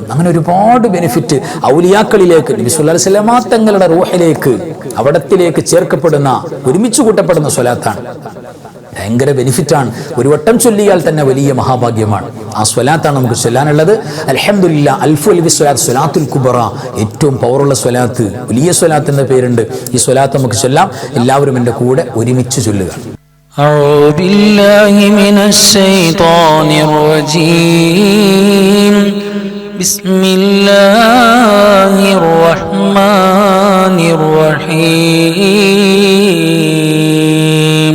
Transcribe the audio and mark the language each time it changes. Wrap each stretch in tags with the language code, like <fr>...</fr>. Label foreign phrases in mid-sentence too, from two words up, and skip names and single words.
<ml>അങ്ങനെ ഒരുപാട് ബെനിഫിറ്റ് ഔലിയാക്കളിലേക്ക്, നബി</ml> <ar>صلى الله عليه وسلم</ar> <ml>തങ്ങളുടെ റൂഹിലേക്ക്, അവിടത്തിലേക്ക് ചേർക്കപ്പെടുന്ന, ഒരുമിച്ച് കൂട്ടപ്പെടുന്ന സ്വലാത്താണ്. ഭയങ്കര ബെനിഫിറ്റാണ്. ഒരു വട്ടം ചൊല്ലിയാൽ തന്നെ വലിയ മഹാഭാഗ്യമാണ്. ആ സ്വലാത്താണ് നമുക്ക് ചൊല്ലാനുള്ളത്. അൽഹംദുലില്ലാ. അൽഫി സ്വലാത്ത്, സ്വലാത്തുൽ കുബറ, ഏറ്റവും പവറുള്ള സ്വലാത്ത്, വലിയ സ്വലാത്ത് എന്ന പേരുണ്ട്. ഈ സ്വലാത്ത് നമുക്ക് ചൊല്ലാം. എല്ലാവരും എൻ്റെ കൂടെ ഒരുമിച്ച് ചൊല്ലുക.</ml> <ar>أعوذ بالله من الشيطان الرجيم. بسم الله الرحمن الرحيم.</ar>